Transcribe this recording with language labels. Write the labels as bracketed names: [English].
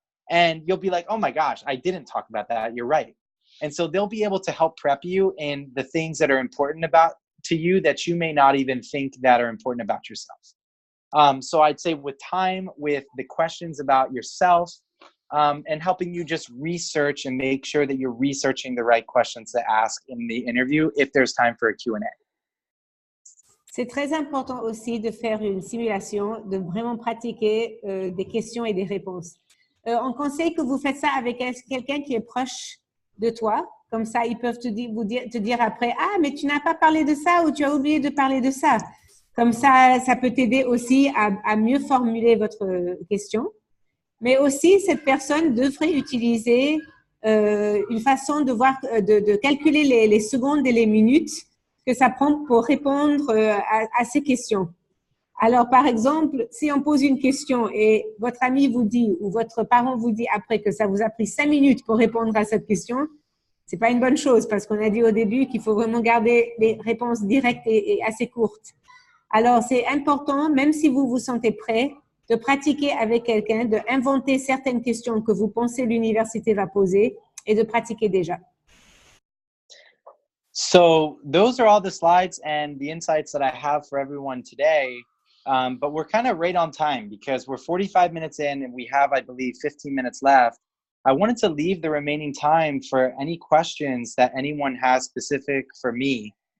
[English] And you'll be like, oh my gosh, I didn't talk about that. You're right. And so they'll be able to help prep you in the things that are important to you that you may not even think that are important about yourself. So I'd say with time, with the questions about yourself, and helping you just research and make sure that you're researching the right questions to ask in the interview if there's time for a Q&A. [French] C'est très important aussi de faire une simulation, de vraiment pratiquer des questions et des réponses. On conseille que vous faites ça avec quelqu'un qui est proche de toi. Comme ça, ils peuvent te dire après, « Ah, mais tu n'as pas parlé de ça ou tu as oublié de parler de ça. » Comme ça, ça peut t'aider aussi à mieux formuler votre question. Mais aussi, cette personne devrait utiliser une façon de voir, de calculer les secondes et les minutes que ça prend pour répondre à ces questions. Alors, par exemple, si on pose une question et votre ami vous dit ou votre parent vous dit après que ça vous a pris 5 minutes pour répondre à cette question, c'est pas une bonne chose parce qu'on a dit au début qu'il faut vraiment garder les réponses directes et assez courtes. Alors, c'est important, même si vous vous sentez prêt, de pratiquer avec quelqu'un, d'inventer certaines questions que vous pensez l'université va poser et de pratiquer déjà. [English] So those are all the slides and the insights that I have for everyone today. But we're kind of right on time because we're 45 minutes in and we have, I believe, 15 minutes left. I wanted to leave the remaining time for any questions that anyone has specific for me.